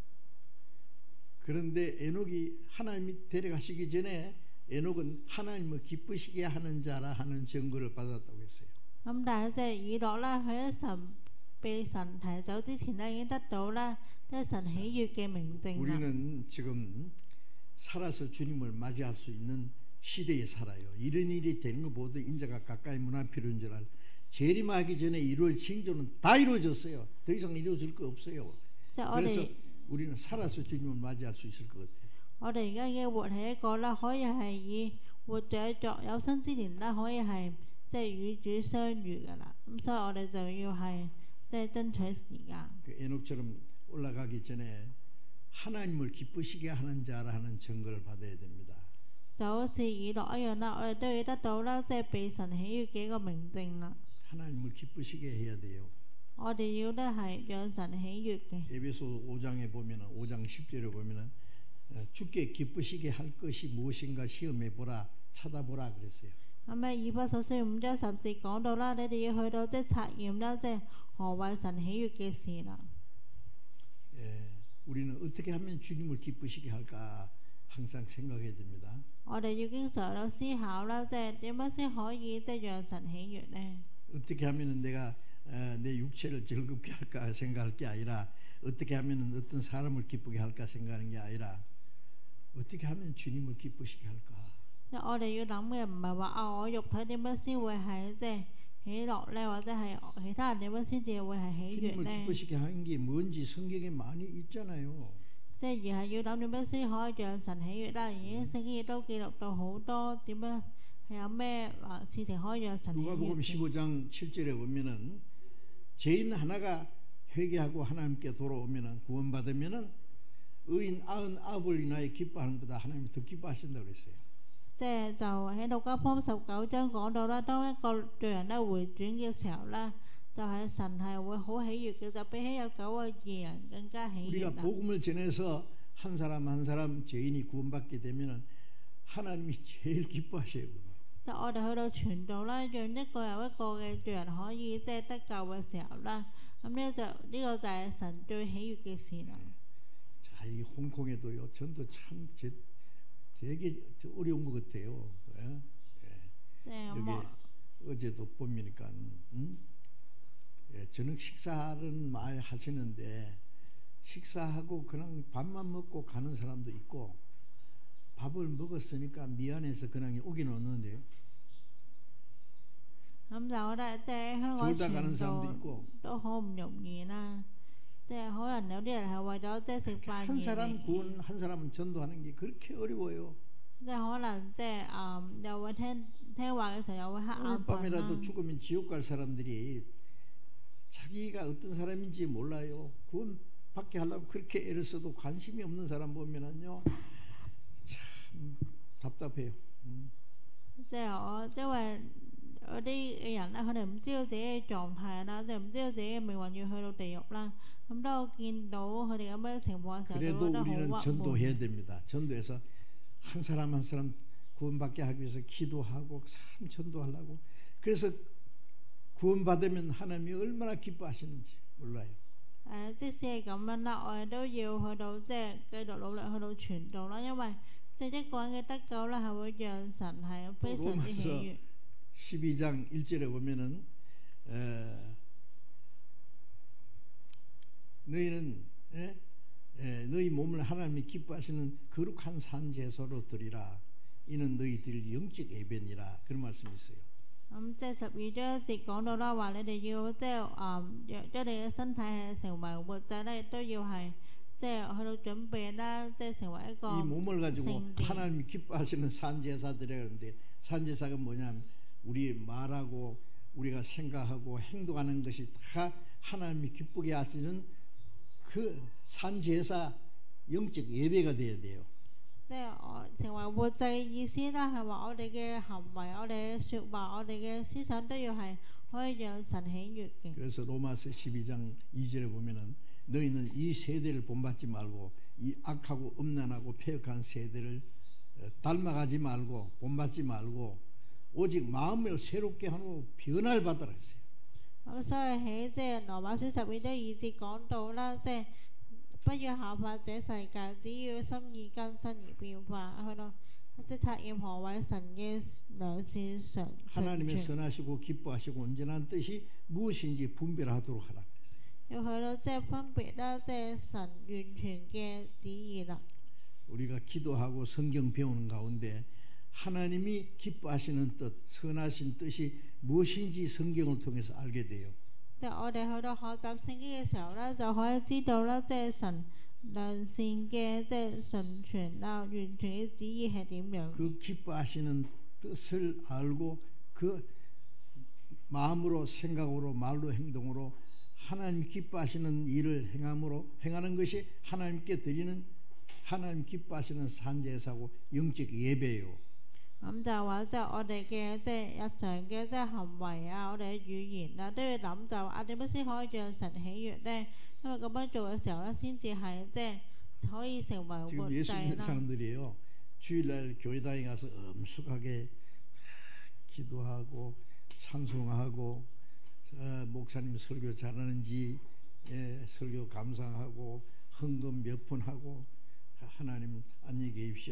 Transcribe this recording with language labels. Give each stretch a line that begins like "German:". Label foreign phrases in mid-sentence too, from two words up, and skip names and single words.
Korean: 그런데 에녹이 하나님이 데려가시기 전에 에녹은 하나님을 기쁘시게 하는 자라 하는 증거를 받았다고 했어요.
Cantonese: 咁但係即係以諾咧，佢喺被神提走之前咧，已經得到咧即係神喜悅嘅明證啦。
Korean: 우리는 지금 살아서 주님을 맞이할 수 있는 시대에 살아요. 이런 일이 되는 것보다 인자가 가까이 문 앞에 이루어진 줄 알고 재림하기 전에 이루어질 징조는 다 이루어졌어요. 더 이상 이루어질 거 없어요. 그래서 우리는 살아서 주님을 맞이할 수 있을 것 같아요.
Cantonese: 我哋而家已經活喺一個啦，可以係以活著作有生之年啦，可以係即係與主相遇噶啦。咁所以我哋就要係即係爭取時間。
Korean: 그 에녹처럼 올라가기 전에 하나님을 기쁘시게 하는 자라 하는 증거를 받아야 됩니다.
Cantonese: 就好似以諾一樣啦，我哋都要得到啦，即係被神喜悅嘅一個明證啦。
Korean: 하나님을 기쁘시게 해야 돼요.
Cantonese: 我哋要咧係讓神喜悅嘅。
Korean: 에베소 5장에 보면은 5장 10절에 보면은 주께 기쁘시게 할 것이 무엇인가 시험해 보라 찾아보라 그랬어요.
Cantonese: 咁喺以弗所書5章10節講到啦，你哋要去到即係察驗啦，即係何為神喜悅嘅事啦。
Korean: 우리는 어떻게 하면 주님을 기쁘시게 할까 항상 생각해야 됩니다.
Cantonese: 我哋要經常有思考啦，即係點樣先可以即係讓神喜悅呢？
Korean: 어떻게 하면은 내가 내 육체를 즐겁게 할까 생각할 게 아니라 어떻게 하면은 어떤 사람을 기쁘게 할까 생각하는 게 아니라 어떻게 하면 주님을 기쁘시게 할까?
Cantonese: 即係我哋要諗嘅唔係話我肉體點樣先會係即係喜樂咧，或者係其他人點樣先至會係喜悅
Korean: 주님을
Cantonese: 咧？
Korean: 기쁘시게 하는 게 뭔지 성경에 많이 있잖아요.
Cantonese: 即係而係要諗點樣先可以讓神喜悅啦。而家聖經亦都記錄到好多點樣係有咩事情可以讓神喜
Korean: 누가복음
Cantonese: 悅。
Korean: 15장 7절에 보면은 죄인 하나가 회개하고 하나님께 돌아오면은 구원받으면은 의인 99을 인하여 기뻐하는 것보다 하나님이 더 기뻐하신다고 그랬어요.
Cantonese: 即係就喺路加福音19章講到啦，當一個罪人咧回轉嘅時候咧， 就係神係會好喜悅嘅，就比起有9個義人更加喜
Korean: 우리가
Cantonese: 悅啦。
Korean: 복음을 전해서 한 사람 한 사람 죄인이 구원받게 되면은 하나님이 제일 기뻐하셔요.
Cantonese: 就我哋去到傳道啦，讓一個又一個嘅罪人可以即係得救嘅時候啦，咁呢個就係神最喜悅嘅事啦。
Korean: 자, 이 홍콩에도요 전도 참 되게 어려운 것 같아요. 예?
Cantonese: 即係
Korean: 여기
Cantonese: 我
Korean: 어제도 보니까 예, 저녁 식사는 많이 하시는데 식사하고 그냥 밥만 먹고 가는 사람도 있고 밥을 먹었으니까 미안해서 그냥 오긴 오는데요.
Cantonese: 咁就我覺得即係香港
Korean: 졸다 가는
Cantonese: 傳
Korean: 사람도
Cantonese: 道
Korean: 있고
Cantonese: 都好唔容易啦。即係可能有啲人係為咗即係食飯
Korean: 한
Cantonese: 而
Korean: 사람
Cantonese: 嚟，
Korean: 구원 한 사람은 전도하는 게 그렇게 어려워요.
Cantonese: 即係可能即係又會聽話嘅時候又會黑
Korean: 오늘
Cantonese: 眼瞓
Korean: 밤이라도
Cantonese: 啦。
Korean: 죽으면 지옥 갈 사람들이 자기가 어떤 사람인지 몰라요. 구원 받게 하려고 그렇게 애를 써도 관심이 없는 사람 보면은요 참 답답해요.
Cantonese: 即係我因為嗰啲嘅人咧，佢哋唔知道自己嘅狀態啦，即係唔知道自己嘅命運要去到地獄啦。咁當我見到佢哋咁樣情況嘅時候，就
Korean: 그래도
Cantonese: 覺得好
Korean: 우리는
Cantonese: 鬱悶。
Korean: 전도해야 됩니다. 전도해서 한 사람 한 사람 구원받게 하기 위해서 기도하고 사람 전도하려고. 그래서 구원받으면 하나님이 얼마나 기뻐하시는지 몰라요.
Cantonese: 即使係咁樣啦，我哋都要去到即係繼續努力去到傳道啦，因為即係一個人嘅得救啦，係會讓神係非常之喜悅。
Korean: 12장 1절에 보면은 너희는 너희 몸을 하나님이 기뻐하시는 거룩한 산제소로 드리라. 이는 너희들 영적 예배니라. 그런 말씀이 있어요.
Cantonese: 咁即係12章1節講到啦，話你哋要即係若將你嘅身體係成為活祭咧，亦都要係即係去到準備啦，即係成為一個
Korean: 이 몸을 가지고
Cantonese: 聖殿。
Korean: 하나님이 기뻐하시는 산제사들이라 그러는데 산제사가 뭐냐면 우리 말하고 우리가 생각하고 행동하는 것이 다 하나님이 기쁘게 하시는 그 산제사 영적 예배가 돼야 돼요.
Cantonese: 即係我成為活祭嘅意思啦，係話我哋嘅行為、我哋嘅説話、我哋嘅思想都要係可以讓神喜悅嘅。
Korean: 그래서 로마서 12장 2절에 보면은 너희는 이 세대를 본받지 말고 이 악하고 음란하고 폐역한 세대를 닮아가지 말고 본받지 말고 오직 마음을 새롭게 하고 변화를 받으라 했어요.
Cantonese: 咁所以喺即係羅馬書12章2節講到啦，即係不要效法這世界，只要心意更新而變化，去到即察驗何為神嘅良善常
Korean: 하나님의
Cantonese: 全。
Korean: 선하시고 기뻐하시고 온전한 뜻이 무엇인지 분별하도록 하라.
Cantonese: 要去到即係分別啦，即係神完全嘅旨意啦。
Korean: 우리가 기도하고 성경 배우는 가운데 하나님이 기뻐하시는 뜻, 선하신 뜻이 무엇인지 성경을 통해서 알게 돼요.
Cantonese: 即係我哋去到學習聖經嘅時候咧，就可以知道啦，即係神良善嘅即係純全啦、完全嘅旨意係點樣。
Korean: 그 기뻐하시는 뜻을 알고 그 마음으로 생각으로 말로 행동으로 하나님 기뻐하시는 일을 행하는 것이 하나님께 드리는 하나님 기뻐하시는 산제사고 영적 예배예요.
Cantonese: 咁就話即係我哋嘅即係日常嘅即係行為啊，我哋嘅語言啊，都要諗就話點樣先可以讓神喜悅咧？因為咁樣做嘅時候咧，先至係即係可以成為活
Korean: 지금 예수
Cantonese: 祭
Korean: 믿는
Cantonese: 啦。
Korean: 사람들이에요. 주일날 교회당에 가서 엄숙하게 기도하고 찬송하고 목사님 설교 잘하는지 설교 감상하고 헌금 몇 푼 하고 하나님 안녕히 계십시오.